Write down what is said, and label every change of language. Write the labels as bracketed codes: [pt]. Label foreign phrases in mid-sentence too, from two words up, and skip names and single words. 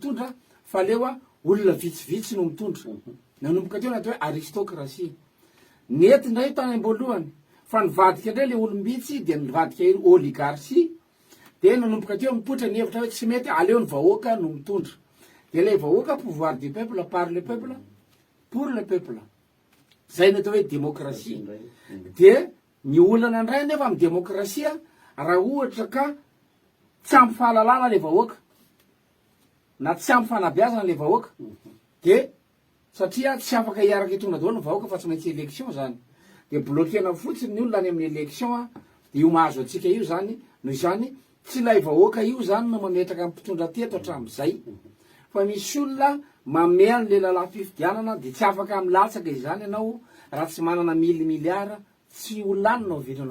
[mg] mitondra fa leo a olona vitsivitsy no mitondra nanomboka teo ny atao hoe aristocratie nety ndray tany amboalohany fa nivadika indray le olombitsy dia nivadika oligarchie dia nanomboka teo mipotra ny hevitra hoe tsy mety aleo ny vahoaka no mitondra dia le vahoaka [fr] pouvoir du peuple par le peuple [mg] pour le peuple zay ny atao hoe démocratie dia ny olana indray nefa amin'ny démocratie raha ohatra ka tsy ampy fahalalana le vahoaka na tsy ampy fanabeazana le vahoaka dia satria tsy afaka hiaraka hitondra daholo ny vahoaka fa tsy maintsy élection zany dia bloquena fotsiny ny olona any amin'ny élection a dia io mahazo atsika io zany noho izany tsy ilay vahoaka io zany no mametraka amin'ny mpitondra teto hatramin'izay fa misy olona mamea n'le lalam-pifidianana dia tsy afaka milatsaka izany ianao raha tsy manana 1 milliard tsy ho lanina o vitrana